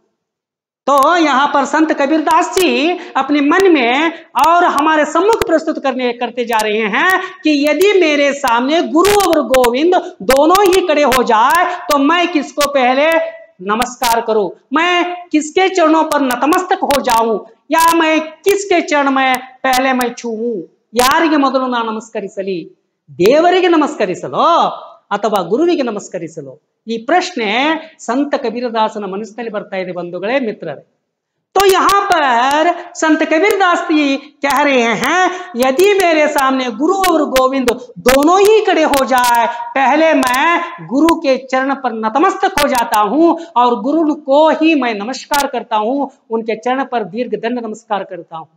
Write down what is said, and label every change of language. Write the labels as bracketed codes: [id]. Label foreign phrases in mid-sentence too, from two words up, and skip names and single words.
[hi] तो यहां पर संत कबीरदास जी अपने मन में और हमारे सम्मुख प्रस्तुत करते जा रहे हैं कि यदि मेरे सामने गुरु और गोविंद दोनों ही खड़े हो जाए तो मैं किसको पहले नमस्कार करूं, मैं किसके चरणों पर नतमस्तक हो जाऊं, या मैं किसके चरण में पहले मैं छूऊं. [kn] ಯಾರಿಗೆ ಮೊದಲು ನಾನು ನಮಸ್ಕರಿಸಲಿ, ದೇವರಿಗೆ ನಮಸ್ಕರಿಸಲೋ ಅಥವಾ ಗುರುವಿಗೆ ನಮಸ್ಕರಿಸಲೋ? ಈ ಪ್ರಶ್ನೆ ಸಂತ ಕಬೀರದಾಸನ ಮನಸ್ಸಿನಲ್ಲಿ ಬರ್ತಾ ಇದೆ ಬಂಧುಗಳೇ, ಮಿತ್ರರೇ. [hi] तो यहाँ पर संत कबीरदास जी कह रहे हैं, यदि मेरे सामने गुरु और गोविंद दोनों ही खड़े हो जाए, पहले मैं गुरु के चरण पर नतमस्तक हो जाता हूं और गुरु को ही मैं नमस्कार करता हूं, उनके चरण पर दीर्घ दंड नमस्कार करता हूं.